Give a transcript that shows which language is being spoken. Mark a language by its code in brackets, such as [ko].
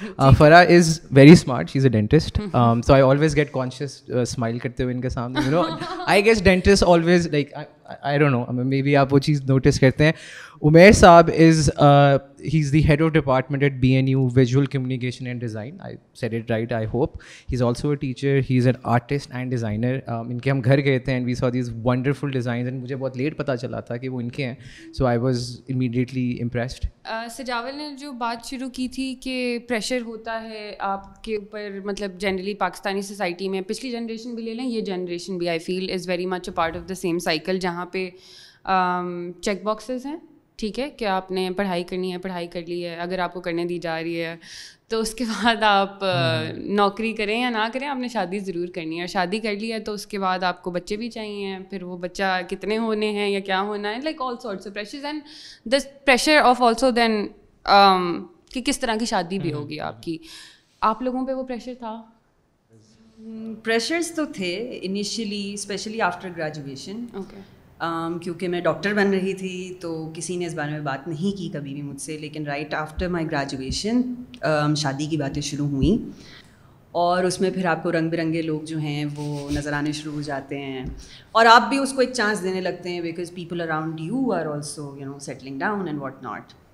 [en] Farah is very smart, she's a dentist, so I always get conscious smile [ur] karte hue inke samne, [en] you know. I guess dentists always like I don't know, maybe [ur] آپ وہ چیز notice کرتے ہیں. [en] Umair Saab is he's the head of department at BNU Visual Communication and Design. I said it right, I hope. He's also a teacher, he's an artist and designer. [ur] ان کے ہم گھر گئے تھے [en] and we saw these wonderful designs, and [ur] مجھے بہت late پتہ چلا تھا کہ وہ ان کے ہیں, [en] so I was immediately impressed. [ur] Sajawal نے جو بات شروع کی تھی کہ پریشر ہوتا ہے آپ کے اوپر, مطلب جنرلی پاکستانی سوسائٹی میں, پچھلی جنریشن بھی لے لیں, یہ جنریشن بھی [en] I feel is very much a part of the same cycle, [ur] جہاں پہ چیک باکسز ہیں. ٹھیک ہے کہ آپ نے پڑھائی کرنی ہے, پڑھائی کر لی ہے, اگر آپ کو کرنے دی جا رہی ہے تو اس کے بعد آپ نوکری کریں یا نہ کریں, آپ نے شادی ضرور کرنی ہے, اور شادی کر لی ہے تو اس کے بعد آپ کو بچے بھی چاہیے, پھر وہ بچہ کتنے ہونے ہیں یا کیا ہونا ہے, [en] like all sorts of pressures, and this pressure of also then [ur] کہ کس طرح کی شادی بھی ہوگی آپ کی. آپ لوگوں پہ وہ پریشر تھا؟ پریشرز تو تھے انیشیلی, اسپیشلی آفٹر گریجویشن. کیونکہ میں ڈاکٹر بن رہی تھی تو کسی نے اس بارے میں بات نہیں کی کبھی بھی مجھ سے, لیکن [en] right after my graduation [ur] شادی کی باتیں شروع ہوئیں, اور اس میں پھر آپ کو رنگ برنگے لوگ جو ہیں وہ نظر آنے شروع ہو جاتے ہیں, اور آپ بھی اس کو ایک چانس دینے لگتے ہیں [en] Because people around you are also you know settling down and what not.